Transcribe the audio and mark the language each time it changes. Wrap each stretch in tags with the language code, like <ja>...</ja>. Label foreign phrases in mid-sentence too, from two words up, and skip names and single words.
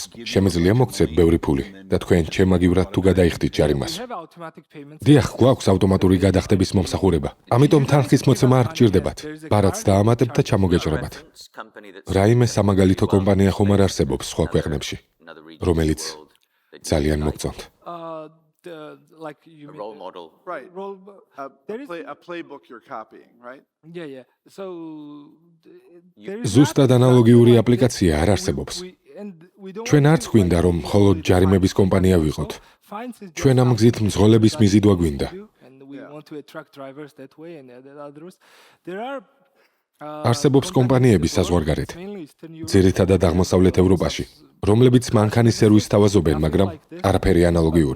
<ka>შემიძლია მოგცეთ ბევრი ფული და თქვენ ჩემაგივრად თუ გადაიხდით ჯარიმას. დიახ, გვაქვს ავტომატური გადახდების მომსახურება. ამიტომ თანხის მოცემა არ გჭირდებათ. ბარათს დაამატებთ და ჩამოგეჭრებათ. რაიმე სამაგალითო კომპანია ხომ არ არსებობს სხვა ქვეყნებში, რომელიც ძალიან მოგწონთ.</ka> <en>A role model. Right. A playbook you're copying, right? Yeah. So</en> <ka>ზუსტად ანალოგიური აპლიკაცია არ არსებობს. ჩვენ არც გვინდა რომ მხოლოდ ჯარიმების კომპანია ვიყოთ. ჩვენ ამ გზით მძღოლების მიზიდვა გვინდა. არსებობს კომპანიები საზღვარგარეთ, ძირითადად აღმოსავლეთ ევროპაში, რომლებიც მანქანის სერვისს თავაზობენ, მაგრამ არაფერი ანალოგიური.</ka>